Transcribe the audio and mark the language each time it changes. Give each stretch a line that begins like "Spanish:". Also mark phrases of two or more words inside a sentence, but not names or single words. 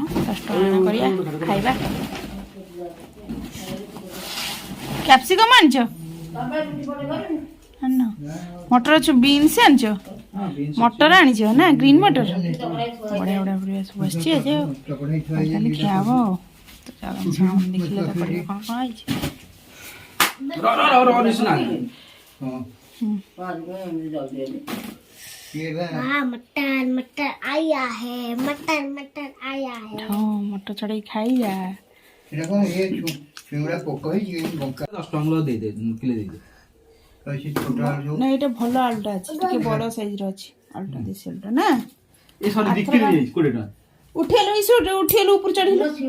Odia: 10 ଟଙ୍କା କରିବା ଖାଇବା। କ୍ୟାପ୍ସିକମ୍ ଆଣିଛ? ଆଣିନ? ମଟର ବିନ୍ସ ଆଣିଛ? ମଟର ଆଣିଛ ନା? ଗ୍ରୀନ୍ ମଟର ବଢିଆ ବଢିଆ ପରିବା ସବୁ ଆସିଛି ଆଜି। ତାହେଲେ ଖିଆ ହବ ଆଉ। ଦେଖିଲେ ତ ପରିବା କଣ କଣ ହେଇଛି।
Hindi: मटर आया है। मटर आया है।
Odia: ହଁ ମଟର ଛଡେଇ ଖାଇବା। ନା ଏଇଟା ଭଲ ଆଳୁଟା ଅଛି। ଟିକେ ବଡ ସାଇଜର ଅଛି ଆଳୁଟା। ଦେଶୀ ଆଳୁଟା ନା। ଉଠେଇଲୁ ଇସୁ ଉଠେଇଲୁ ଉପରୁ ଚଢିଲୁ।